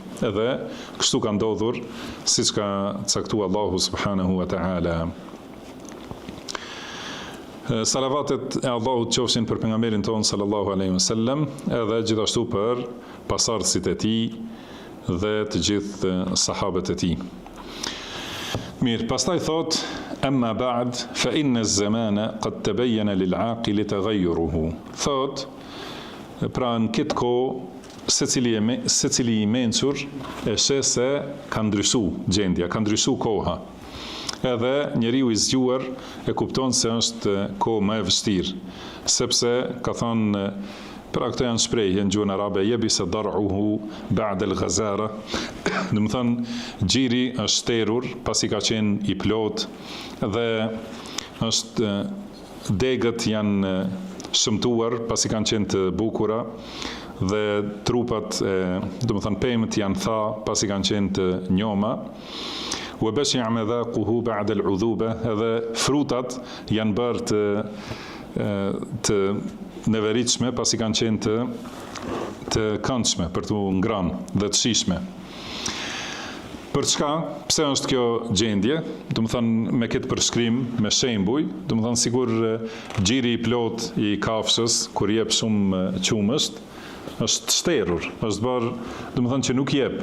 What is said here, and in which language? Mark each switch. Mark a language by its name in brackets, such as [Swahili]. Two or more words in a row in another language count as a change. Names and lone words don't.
[Albanian] Edhe kështu ka ndodhur, siç ka caktuar Allahu [Arabic] سبحانه وتعالى. [Albanian] Salavatet e Allahut qofshin për pejgamberin ton [Arabic] صلى الله عليه وسلم, [Albanian] edhe gjithashtu për pasardhësit e tij dhe të gjithë sahabët e tij. Mirë, pastaj thot [Arabic] أما بعد فإن الزمان قد تبين للعاقل تغيره. [Albanian] Thot pra në këtë kohë secili i mençur e sheh se ka ndryshuar gjendja, ka ndryshuar koha. Edhe njeriu i zgjuar e kupton se është kohë më e vështirë, sepse ka thonë, pra këto janë shprehje në gjuhën arabe, [Arabic] يبس ضرعه بعد الغزارة. [Albanian] Do të thonë xhiri është terur pasi ka qenë i plot dhe është degët janë shëmtuar pasi kanë qenë të bukura dhe trupat, do të thonë pemët janë tha pasi kanë qenë të njoma. [Arabic] وبشع مذاقه بعد العذوبة, [Albanian] edhe frutat janë bërë të neveritshme pasi kanë qenë të këndshme, për të ngrënë dhe të shishme. Për çka? Pse është kjo gjendje? Do të thonë me këtë përshkrim, me shembuj, do të thonë sikur xhiri I plot I kafshës kur jep shumë qumësht, është shterur, është bërë, do të thonë që nuk jep.